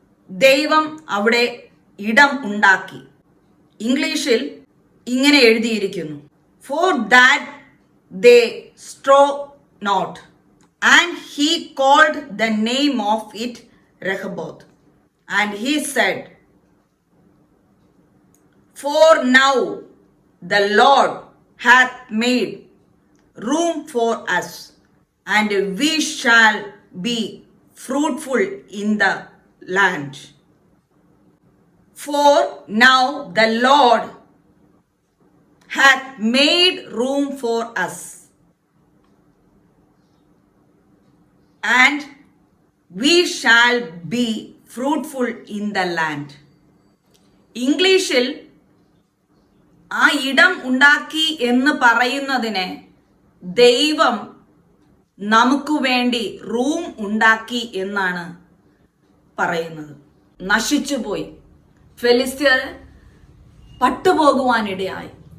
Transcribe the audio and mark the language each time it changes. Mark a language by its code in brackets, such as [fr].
[ml] ദൈവം അവിടെ ഇടം ഉണ്ടാക്കി. ഇംഗ്ലീഷിൽ ഇങ്ങനെ എഴുതിയിരിക്കുന്നു, [en] For that they strove not and he called the name of it Rehoboth. And he said, for now the Lord hath made room for us, and we shall be fruitful in the land. For now the Lord hath made room for us, and we shall be fruitful in the land. [ml] ഇംഗ്ലീഷിൽ ആ ഇടം ഉണ്ടാക്കി എന്ന് പറയുന്നതിനെ ദൈവം നമുക്ക് വേണ്ടി room ഉണ്ടാക്കി എന്നാണ് പറയുന്നത്. നശിച്ചുപോയി, ഫെലിസ്ത്യർ പട്ടുപോകുവാനിടയായി.